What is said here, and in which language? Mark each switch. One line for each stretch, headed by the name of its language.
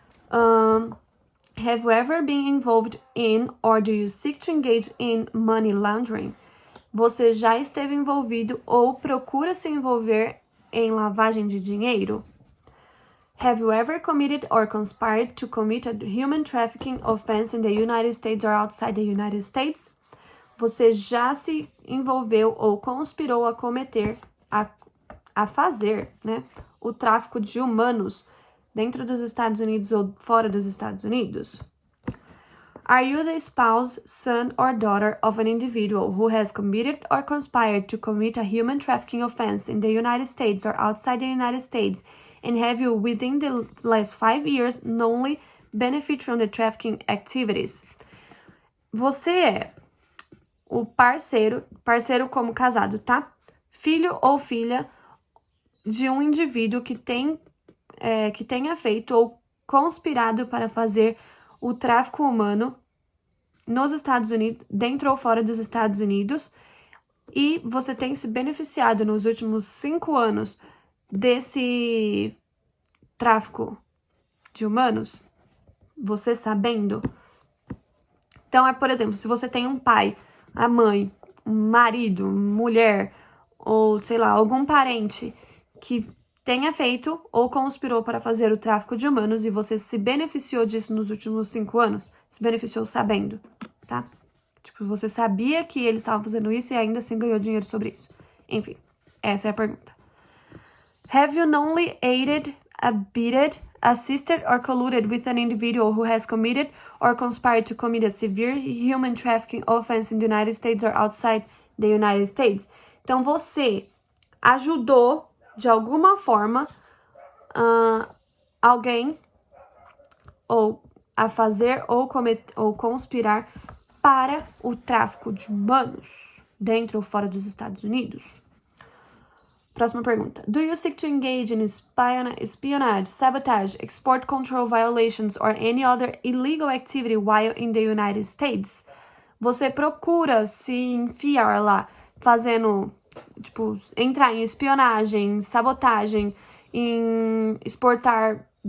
English: Have you ever been involved in or do you seek to engage in money laundering?
Portuguese: Você já esteve envolvido ou procura se envolver em lavagem de dinheiro?
English: Have you ever committed or conspired to commit a human trafficking offense in the United States or outside the United States?
Portuguese: Você já se envolveu ou conspirou a cometer, a fazer, né, o tráfico de humanos dentro dos Estados Unidos ou fora dos Estados Unidos?
English: Are you the spouse, son, or daughter of an individual who has committed or conspired to commit a human trafficking offense in the United States or outside the United States, and have you, within the last 5 years, knowingly benefit from the trafficking activities?
Portuguese: Você é o parceiro como casado, tá? Filho ou filha de um indivíduo que tenha feito ou conspirado para fazer o tráfico humano nos Estados Unidos, dentro ou fora dos Estados Unidos, e você tem se beneficiado nos últimos 5 anos desse tráfico de humanos, você sabendo? Então, por exemplo, se você tem um pai, a mãe, um marido, mulher, ou sei lá, algum parente que tenha feito ou conspirou para fazer o tráfico de humanos e você se beneficiou disso nos últimos 5 anos, se beneficiou sabendo, tá? Tipo, você sabia que eles estavam fazendo isso e ainda assim ganhou dinheiro sobre isso. Enfim, essa é a pergunta.
English: Have you knowingly aided, abetted, assisted, or colluded with an individual who has committed or conspired to commit a severe human trafficking offense in the United States or outside the United States?
Portuguese: Então, você ajudou, de alguma forma, alguém ou a fazer ou conspirar para o tráfico de humanos dentro ou fora dos Estados Unidos? Próxima pergunta.
English: Do you seek to engage in espionage, sabotage, export control violations or any other illegal activity while in the United States?
Portuguese: Você procura se enfiar lá, fazendo, tipo, entrar em espionagem, sabotagem, em exportar